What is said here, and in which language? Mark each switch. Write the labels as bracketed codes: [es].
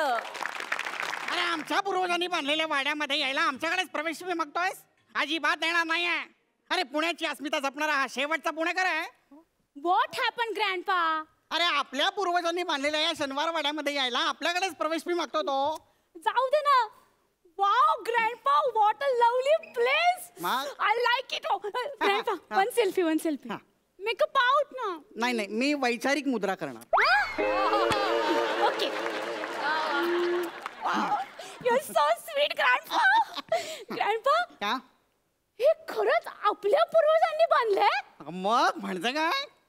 [mr] अरे आमच्या पूर्वजांनी बांधलेल्या वाड्यामध्ये यायला आमच्याकडेच प्रवेश मागतोयस अजिबात येणार नाहीये अरे पुण्याची अस्मिता जपणारा हा शेवटचा पुणेकर आहे [en] what happen grandpa [mr] अरे आपल्या पूर्वजांनी बांधलेल्या या शनिवार वाड्यामध्ये यायला आपल्याकडेच प्रवेश मागतो तो जाऊ दे ना [en] wow grandpa what a lovely place [mr] मग? [en] I like it grandpa one selfie make a pout ना [mr] नाही नाही मी वैचारिक मुद्रा करणार [en] Okay. You're so sweet, grandpa. Grandpa, [mr] का हे खरंच आपल्या पूर्वजांनी बांधलंय? मग म्हणजे काय?